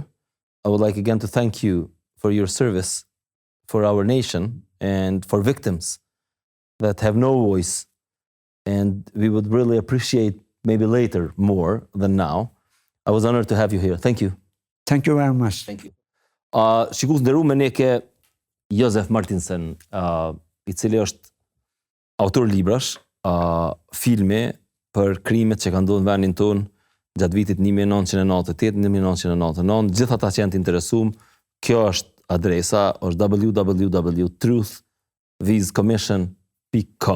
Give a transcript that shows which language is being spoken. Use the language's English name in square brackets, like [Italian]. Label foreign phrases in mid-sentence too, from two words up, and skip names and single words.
[English] I would like again to thank you for your service for our nation and for victims that have no voice. And we would really appreciate maybe later more than now. I was honored to have you here. Thank you. Thank you very much. Thank you. [Albanian] Shikues nderuar, me ne ke Josef Martinson, I cili është autor librash, filmi për krimet që kanë ndodhur në vendin tonë gjatë vitit 1998-1999. Gjithë ata që janë të interesuar, kjo është adresa, është www.truthvizcommission.com.